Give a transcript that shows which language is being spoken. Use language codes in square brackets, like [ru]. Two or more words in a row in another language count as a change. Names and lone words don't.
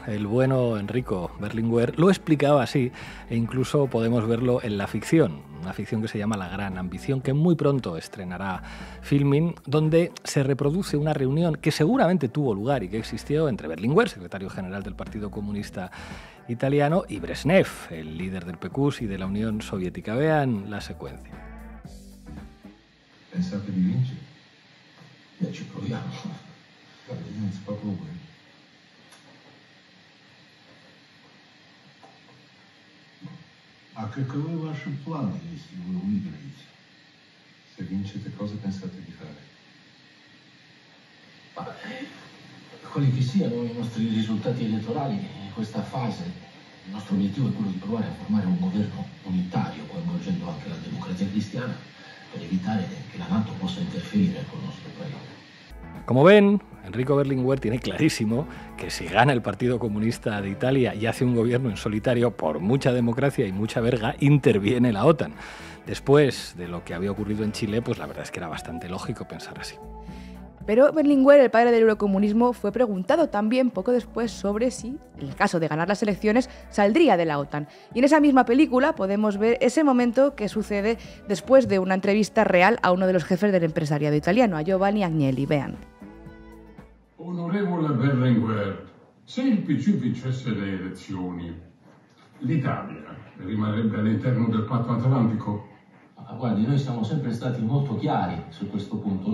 [es] El bueno Enrico Berlinguer lo explicaba así e incluso podemos verlo en la ficción, una ficción que se llama La Gran Ambición, que muy pronto estrenará Filmin, donde se reproduce una reunión que seguramente tuvo lugar y que existió entre Berlinguer, secretario general del Partido Comunista Italiano, y Brezhnev, el líder del PQS y de la Unión Soviética. Vean la secuencia. [it] Pensate di vincere? Ci proviamo. Non si попробуем. [ru] А каковы ваши планы, если вы выиграете? [it] Se vincete, cosa pensate di fare? Quali che siano i nostri risultati elettorali in questa fase, il nostro obiettivo è quello di provare a formare un governo unitario, coinvolgendo anche la democrazia cristiana, per evitare che la NATO possa interferire con il nostro paese. [es] Como ven, Enrico Berlinguer tiene clarísimo que si gana el Partido Comunista de Italia y hace un gobierno en solitario, por mucha democracia y mucha verga, interviene la OTAN. Después de lo que había ocurrido en Chile, pues la verdad es que era bastante lógico pensar así. Pero Berlinguer, el padre del eurocomunismo, fue preguntado también poco después sobre si, en el caso de ganar las elecciones, saldría de la OTAN. Y en esa misma película podemos ver ese momento que sucede después de una entrevista real a uno de los jefes del empresariado italiano, a Giovanni Agnelli. Vean. [it] Onorevole Berlinguer, se il PC vincesse le elezioni, l'Italia rimarrebbe all'interno del patto atlantico? Guardi, noi siamo sempre stati molto chiari su questo punto.